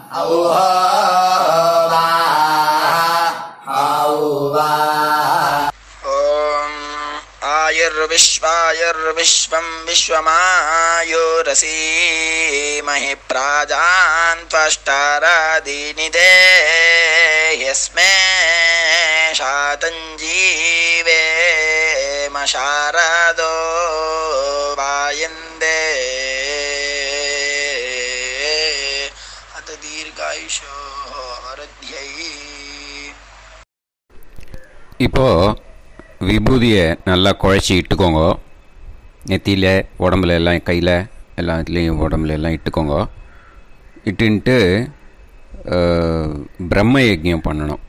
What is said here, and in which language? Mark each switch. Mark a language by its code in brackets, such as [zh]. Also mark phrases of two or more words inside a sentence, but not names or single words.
[sa] आयुर्विश्वायुर्विश्वं विश्वमायुरसी महि प्राजान् त्वष्टारादीनिदे यस्मे शातञ्जीवेम शारदो वायन्दे अत दीर्घायुषो वृद्ध्यै. [ta] இப்போ விபூதியை நல்லா குழச்சி இட்டுக்கோங்க. நெத்தியில், உடம்புல எல்லாம், கையில் எல்லாம் இதுலேயும் உடம்புல எல்லாம் இட்டுக்கோங்க. இட்டுன்ட்டு பிரம்ம யஜ்யம் பண்ணணும்.